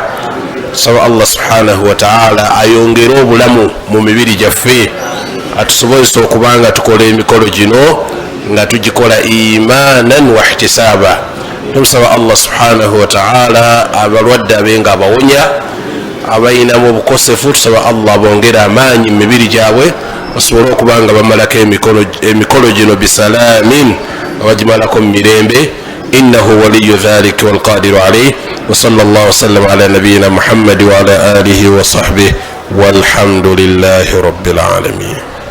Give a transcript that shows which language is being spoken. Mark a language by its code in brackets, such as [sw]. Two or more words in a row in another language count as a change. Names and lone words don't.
[lg] Saba Allah [ar] سبحانه وتعالى [lg] ayongere obulamu mu mibiri gyaffe, atusobozesa okubanga tukola emikolo gino nga tugikola [ar] إيمانا واحتسابا. [lg] Tumusaba Allah [ar] سبحانه وتعالى [lg] abalwadde abenga abawonya, abayinamu obukosefu tusaba Allah bongera amaanyi mu mibiri gyabwe basobole okubanga bamalako emikolo gino bisalamin abagimalako mu mirembe. [ar] إنه ولي ذلك والقادر عليه. وصلى الله وسلم على نبينا محمد وعلى آله وصحبه والحمد لله رب العالمين.